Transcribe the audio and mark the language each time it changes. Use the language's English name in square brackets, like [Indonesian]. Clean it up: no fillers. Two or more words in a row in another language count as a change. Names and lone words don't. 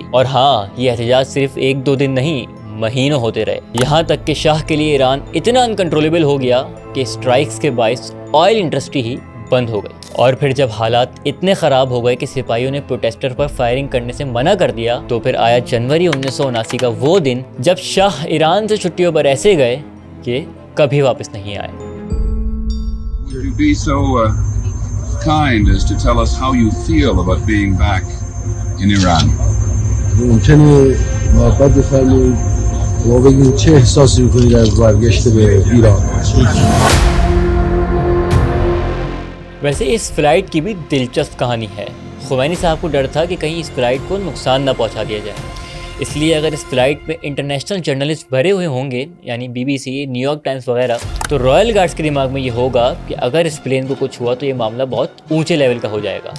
[Urdu] اور ہاں، یہ احتجاج صرف 1-2 دن نہیں، مہینوں ہوتے رہے، یہاں تک کہ شاہ کے لیے ایران اتنا انکنٹرولیبل ہو گیا کہ اسٹرائکس کے باعث [English] oil industry [Urdu] ہی بند ہو گئی۔ اور پھر جب حالات اتنے خراب ہو گئے کہ سپاہیوں نے پروٹیسٹر پر فائرنگ کرنے سے منع کر دیا، تو پھر آیا جنوری 1979 کا وہ دن جب شاہ ایران سے چھٹیوں پر ایسے گئے کہ کبھی واپس نہیں آئے۔ [English] Would you be so kind as to tell us how you feel about being back in Iran? [Persian] ممکنه محبت بفرمایید و بگید چه احساسی میکنید از برگشت به ایران؟ [Urdu] ویسے اس فلائٹ کی بھی دلچسپ کہانی ہے۔ خمینی صاحب کو ڈر تھا کہ کہیں اس فلائٹ کو نقصان نہ پہنچا دیا جائے، اس لیے اگر اس فلائٹ میں [English] international journalist [Urdu] بھرے ہوئے ہوں گے، یعنی BBC، نیو یارک ٹائمز وغیرہ، تو [English] royal guards [Urdu] کے دماغ میں یہ ہوگا کہ اگر اس پلین کو کچھ ہوا تو یہ معاملہ بہت اونچے لیول کا ہو جائے گا۔